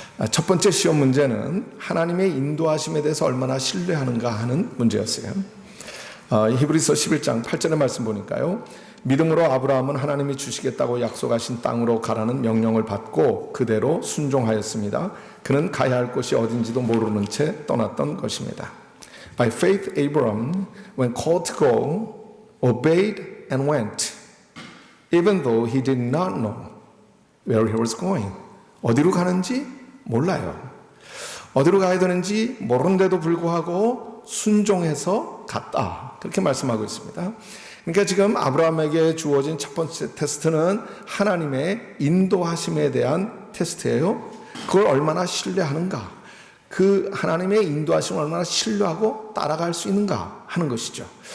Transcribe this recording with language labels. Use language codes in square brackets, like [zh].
[ko] 첫 번째 시험 문제는 하나님의 인도하심에 대해서 얼마나 신뢰하는가 하는 문제였어요. 히브리서 11장 8절의 말씀 보니까요. 믿음으로 아브라함은 하나님이 주시겠다고 약속하신 땅으로 가라는 명령을 받고 그대로 순종하였습니다. 그는 가야 할 곳이 어딘지도 모르는 채 떠났던 것입니다. [en] By faith, Abraham, when called to go, obeyed and went, even though he did not know where he was going. [ko] 어디로 가는지 몰라요. 어디로 가야 되는지 모르는데도 불구하고 순종해서 갔다. 그렇게 말씀하고 있습니다. 그러니까 지금 아브라함에게 주어진 첫 번째 테스트는 하나님의 인도하심에 대한 테스트예요. 그걸 얼마나 신뢰하는가, 그 하나님의 인도하심을 얼마나 신뢰하고 따라갈 수 있는가 하는 것이죠.